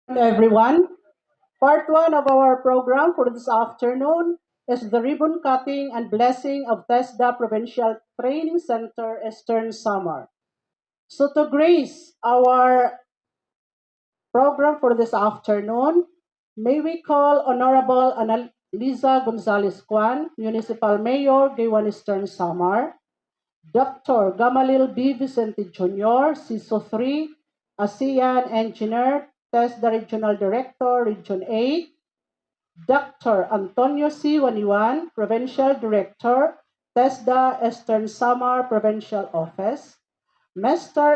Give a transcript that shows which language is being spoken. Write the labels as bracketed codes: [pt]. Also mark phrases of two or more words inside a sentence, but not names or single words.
[en] Everyone. Part 1 of our program for this afternoon is the ribbon cutting and blessing of TESDA Provincial Training Center Eastern Samar. So to grace our program for this afternoon, may we call Honorable Annalisa Gonzalez Kwan, Municipal Mayor, Gaywan Eastern Samar, Dr. Gamalil B. Vicente Jr., CISO 3, ASEAN Engineer, TESDA Regional Director, Region 8, Dr. Antonio C. Waniwan, Provincial Director, TESDA Eastern Samar Provincial Office, Mr.